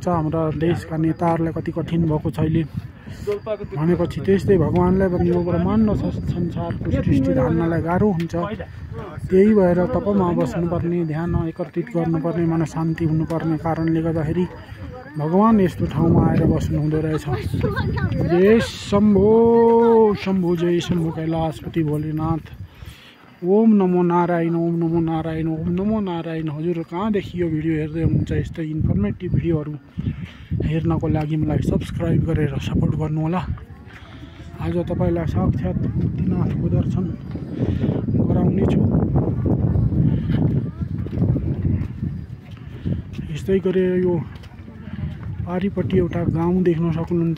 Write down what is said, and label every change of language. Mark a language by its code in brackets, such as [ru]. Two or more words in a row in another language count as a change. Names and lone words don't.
[ne] हाम्रा देशका नेताहरूलाई कति कठिन भएको छ अहिले भनेपछि त्यस्तै भगवानलाई पनि यो ब्रह्माण्ड संसारको सृष्टि धान्नलाई गाह्रो हुन्छ। त्यही भएर तपमा बस्नुपर्ने, ध्यान एकत्रित गर्नुपर्ने, मन शान्ति हुनुपर्ने कारणले गर्दाखेरि भगवान यस्तो ठाउँमा आएर बस्नु हुँदो रहेछ। जय शम्भो शम्भो, जय शम्भो कैलाशपति भोलेनाथ। [sa] ओम नमो नारायण, ओम नमो नारायण, ओम नमो नारायण। [ne] हजुर कहाँदेखि यो भिडियो हेर्दै हुनुहुन्छ यस्तै इन्फर्मेटिभ भिडियोहरू हेर्नको लागि मलाई सब्सक्राइब गरेर सपोर्ट गर्नुहोला। आज तपाईँलाई साक्षात् मुक्तिनाथको दर्शन गराउनेछु। यस्तै गरेर यो पारिपट्टि एउटा गाउँ देख्न सक्नुहुन्छ।